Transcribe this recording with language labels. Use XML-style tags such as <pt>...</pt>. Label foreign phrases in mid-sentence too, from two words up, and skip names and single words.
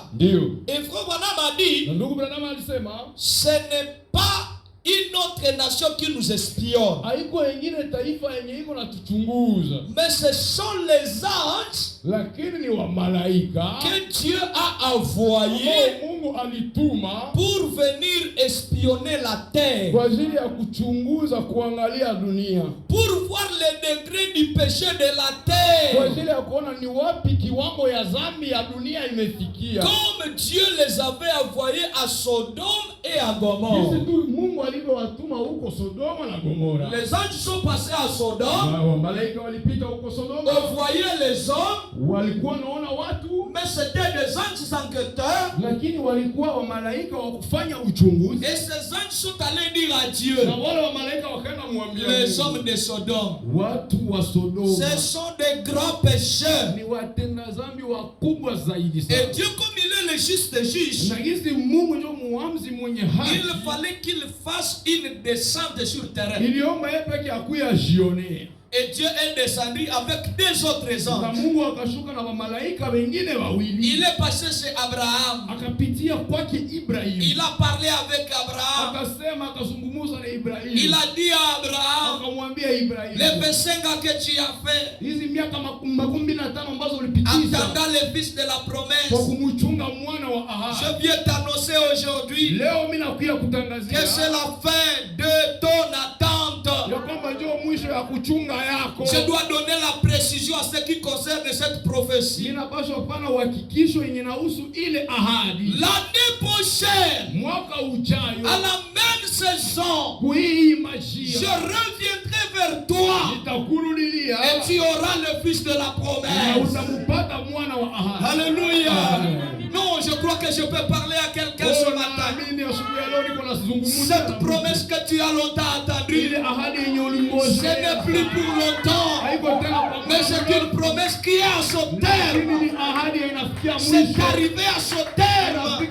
<fr>Et frère Branham a dit, ce n'est pas une autre nation qui nous espionne, mais ce sont les anges que Dieu a envoyés</fr> <sw>alituma</sw> <fr>pour venir espionner la terre,</fr> <sw>kwa ajili ya kuchunguza kuangalia dunia,</sw> <fr>pour voir le degré du péché de la terre,</fr> <sw>kwa ajili ya kuona ni wapi kiwango ya dhambi ya dunia imefikia.</sw> <fr>comme Dieu les avait envoyés à Sodome et à Gomorrhe.</fr> <sw>Mungu alivyowatuma huko Sodoma na Gomora.</sw> <fr>Les anges sont passés à Sodome.</fr> <sw>Malaika walipita huko Sodoma.</sw> <fr>On voyait les hommes.</fr> <sw>Walikuwa naona watu.</sw> <fr>Mais c'était des anges enquêteurs.</fr> <sw>Lakini walikuwa wa malaika wa kufanya uchunguzi.</sw> <fr>Et ces anges sont allés dire à Dieu.</fr> <sw>Na wale wa malaika wakaenda kumwambia</sw> <fr>les hommes de Sodome.</fr> <sw>Watu wa Sodoma.</sw> <fr>Ce sont des grands pécheurs.</fr> <sw>Ni watenda dhambi wakubwa zaidi sana.</sw> <fr>Et Dieu comme il est le juste juge.</fr> <sw>Na gisi Mungu ndio muamzi mwenye haki.</sw> <fr>Il fallait qu'il fasse une descente sur terre.</fr> <sw>Iliomba yeye peke akuya jionea.</sw> <fr>Et Dieu est descendu avec deux autres anges.</fr> <sw>Mungu akashuka na malaika wengine wawili.</sw> <fr>Il est passé chez Abraham.</fr> <sw>Akapitia kwake Ibrahim.</sw> <fr>Il a parlé avec Abraham.</fr> <sw>Akasema akazungumza na Ibrahim.</sw> <fr>Il a dit à Abraham,</fr> <sw>akamwambia Ibrahim,</sw> <fr>les 25 ans que tu as fait,</fr> <sw>hizi miaka 15 ambazo ulipitisha</sw> <fr>attendant le fils de la promesse,</fr> <sw>kwa kumchunga mwana wa ahadi,</sw> <fr>je viens t'annoncer aujourd'hui</fr> <sw>leo mimi nakuja kutangazia</sw> <fr>que c'est la fin de ton attente.</fr> <sw>Ya kwamba ndio mwisho ya kuchunga yako.</sw> <fr>Je dois donner la précision à ce qui concerne cette prophétie.</fr> <sw>Ninapaswa pana uhakikisho yenye inahusu ile ahadi.</sw> <fr>L'année prochaine,</fr> <sw>mwaka ujayo,</sw> <fr>à la même saison,</fr> <sw>kuhii majira,</sw> <fr>je reviendrai vers toi.</fr> <sw>Nitakurudilia</sw> <fr>et tu auras le fils de la promesse.</fr> <sw>Na utampata mwana wa ahadi.</sw> <fr>Alléluia. Non, je crois que je peux parler à quelqu'un ce matin. Cette promesse que tu as longtemps attendue, ce n'est plus pour longtemps, mais c'est une promesse qui est à son terme. C'est arrivé à son terme.</fr>